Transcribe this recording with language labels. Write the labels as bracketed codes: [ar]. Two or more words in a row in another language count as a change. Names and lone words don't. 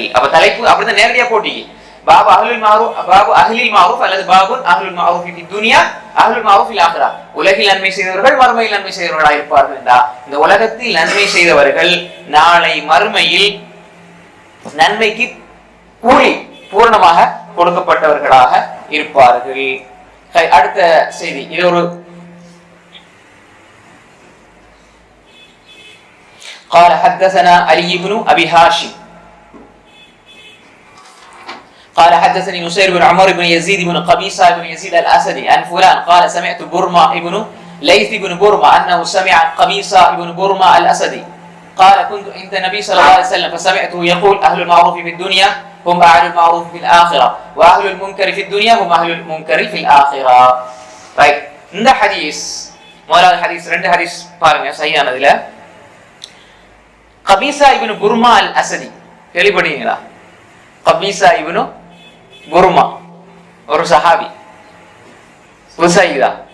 [ta] அப்ப தலைப்பு அப்படிதான் நேரடியா போட்டி, [ar] باب أهل المعروف, باب أهل المعروف [ta] அல்லது [ar] باب أهل المعروف في الدنيا أهل المعروف في الآخرة. [ta] உலகில் நன்மை செய்தவர்கள் மறுமையில் நன்மை செய்தவர்களாக இருப்பார்கள் என்றா, இந்த உலகத்தில் நன்மை செய்தவர்கள் நாளை மறுமையில் நன்மைக்கு கூலி பூர்ணமாக கொடுக்கப்பட்டவர்களாக இருப்பார்கள். அடுத்த செய்தி, இது ஒரு [ar] قال حدثنا علي بن ابي هاشم قال حدثني نصير بن عمر بن يزيد بن قبيصة بن يزيد الاسدي عن فلان قال سمعت برمة ابن ليث بن برمة انه سمع قبيصة بن برمة الاسدي قال كنت عند النبي صلى الله عليه وسلم فسمعته يقول اهل المعروف في الدنيا هم اهل المعروف في الاخره واهل المنكر في الدنيا هم اهل المنكر في الاخره. [ta] ரைட், இந்த ஹதீஸ் முதலாவது ஹதீஸ், ரெண்டு ஹதீஸ் பாருங்க சரியானதுல. கபீசா இப்னு புர்மா அல் அசதி கேள்விப்பட்டீங்களா? கபீசா இப்னு புர்மா ஒரு சஹாபி, புதுசாயிதா?